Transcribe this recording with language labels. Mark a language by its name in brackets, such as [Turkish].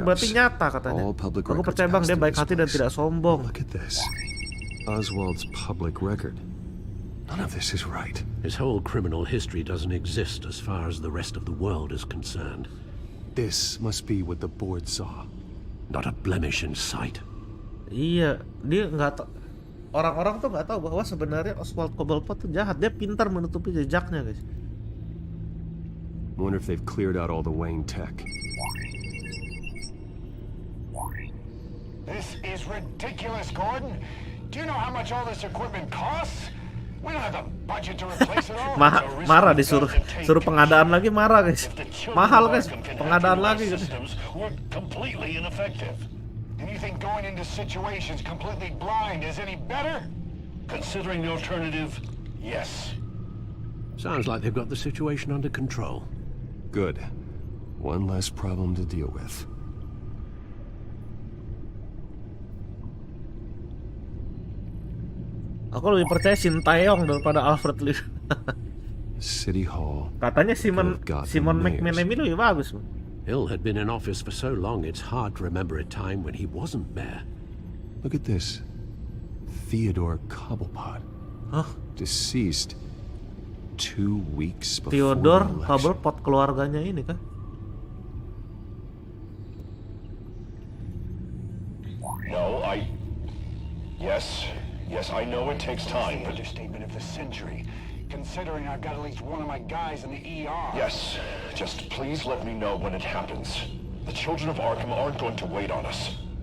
[Indonesian] Itu berarti nyata katanya. Aku percaya Bang, dia baik hati dan tidak sombong. [English] Look at this. Oswald's public record. None of this is right. His whole criminal history doesn't exist as far as the rest of the world is concerned. This must be what the board saw. Not a blemish in sight. [Indonesian] Iya, dia nggak tahu. Orang-orang tuh nggak tahu bahwa sebenarnya Oswald Cobblepot tuh jahat. Dia pintar menutupi jejaknya guys. [English] Wonder if they've cleared out all the Wayne tech. This is ridiculous, Gordon. Do you know how much all this equipment costs? We don't have the budget to replace it all. [Indonesian] Marah disuruh pengadaan lagi marah guys. Mahal guys, pengadaan lagi guys. [English] We're completely ineffective. And you think going into situations completely blind is any better? Considering the alternative, yes. Sounds like they've got the situation under control. Good. One less problem to deal with. [Indonesian] Aku lebih percaya Sintayong daripada Alfred Lee. [English] City Hall. [Indonesian] Katanya Simon McManamy lebih bagus. [English] Hill had been in office for so long it's hard to remember a time when he wasn't mayor. Look at this. Theodore Cobblepot. Huh? Deceased 2 weeks before [Indonesian] Theodore Cobblepot keluarganya ini kan? [English] No, Yes, I know it takes time, but... Understatement of the century, considering I've got at least one of my guys in the ER. Yes, just please let me know when it happens. The children of Arkham aren't going to wait on us.